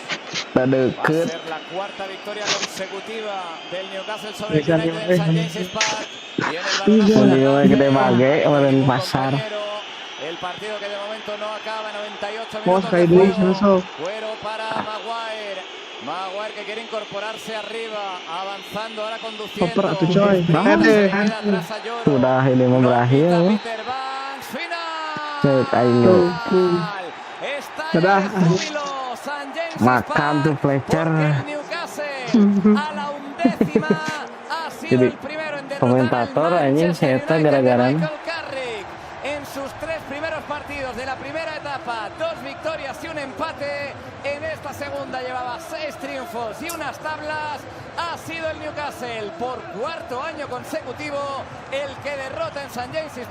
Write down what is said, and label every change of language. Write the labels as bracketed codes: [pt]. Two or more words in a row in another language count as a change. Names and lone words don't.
[es] Va a ser la 4ª victoria consecutiva del Newcastle sobre el United en St. James's Park. Y en el balón el partido que de momento no acaba, 98 minutos de juego. Cuero para Maguire. Maguire que quiere incorporarse arriba, avanzando, ahora conduciendo. [id] Sudah ini mau berakhir. Cek ayo. Makan tuh Fletcher. Jadi komentator anjing saya gara-gara [es] en sus 3 primeros partidos de la primera etapa, 2 victorias y un empate. En esta segunda llevaba 6 triunfos y unas tablas. Ha sido el Newcastle por 4º año consecutivo el que derrota en St.